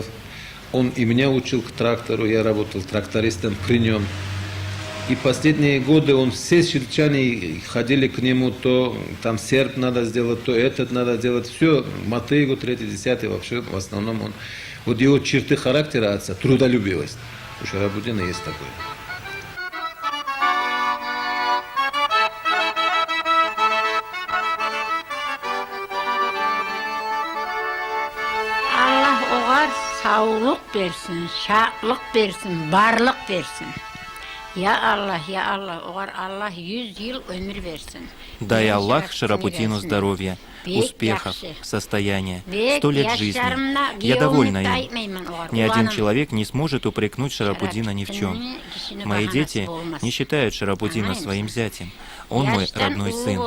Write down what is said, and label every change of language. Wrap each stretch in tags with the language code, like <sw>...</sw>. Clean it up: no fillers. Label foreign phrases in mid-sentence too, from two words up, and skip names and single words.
<ru>Он и меня учил к трактору, я работал трактористом при нем. И последние годы все сельчане ходили к нему, то там серп надо сделать, то этот надо сделать. Все, мотыгу, 3-й, 10-й, вообще в основном он. Вот его черты характера отца, трудолюбивость. У Шарапуддина есть такое.</ru> <kum>Allah oğar sağlık versin, şahtlık versin, varlık versin. Ya Allah, oğar Allah 100 yıl ömür versin.</kum> <ru>Дай Аллах Шарапутину здоровья, успехов, состояния, 100 лет жизни. Я довольна им. Ни один человек не сможет упрекнуть Шарапудина ни в чем. Мои дети не считают Шарапудина своим зятем. Он мой родной сын.</ru>